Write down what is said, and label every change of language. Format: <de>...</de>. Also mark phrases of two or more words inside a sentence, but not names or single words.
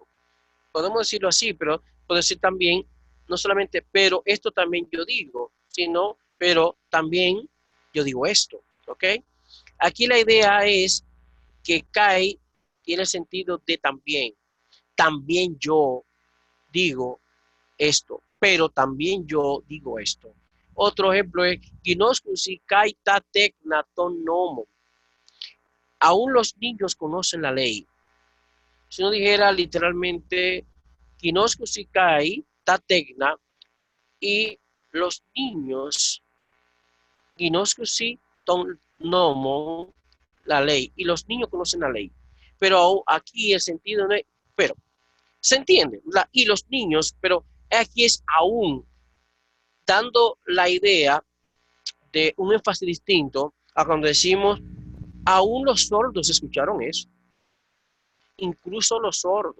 <es>Podemos decirlo así, pero puede decir también, no solamente, pero esto también yo digo, sino, pero también yo digo esto, ¿ok? Aquí la idea es que kai tiene el sentido de también. También yo digo esto, pero también yo digo esto. Otro ejemplo es,</es> <el>γινώσκουσι καὶ τὰ τέκνα τὸν νόμον.</el> <es>Aún los niños conocen la ley. Si uno dijera literalmente,</es> <el>γινώσκουσι καὶ τὰ τέκνα,</el> <es>y los niños,</es> <el>γινώσκουσι τὸν νόμον,</el> <es>la ley, y los niños conocen la ley. Pero aquí el sentido no es, pero, ¿se entiende? Y los niños, pero aquí es aún dando la idea de un énfasis distinto a cuando decimos, aún los sordos escucharon eso, incluso los sordos.</es>